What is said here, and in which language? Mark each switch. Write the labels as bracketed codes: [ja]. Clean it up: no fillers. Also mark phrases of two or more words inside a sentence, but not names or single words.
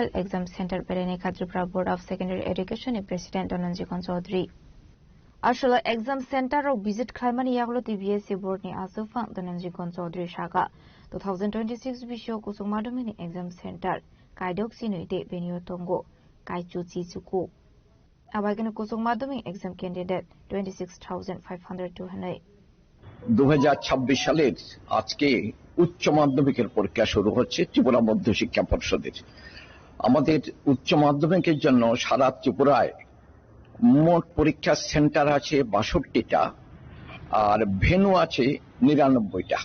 [en] exam center [trp] berene Tripura Board of Secondary Education ni President Dhananjay Chaudhary ashlo [en] exam center [trp] ro visit khlaimani yaglo TBSU Board ni asufang Dhananjay Chaudhary shaka 2026 BCNI kusung madhyamik ni [en] exam center [trp] kaidok sinuite benio tongo kaichu chichuku abagene kusung madhyamik [en] exam candidate [trp] 26500 [bn] 2026 সালের আজকে উচ্চ মাধ্যমিকের পরীক্ষা শুরু হচ্ছে ত্রিপুরা মধ্য শিক্ষা পর্ষদের। আমাদের উচ্চ মাধ্যমিকের জন্য সারা ত্রিপুরায় মোট পরীক্ষা সেন্টার আছে 62টা আর ভেন্যু আছে 99টা।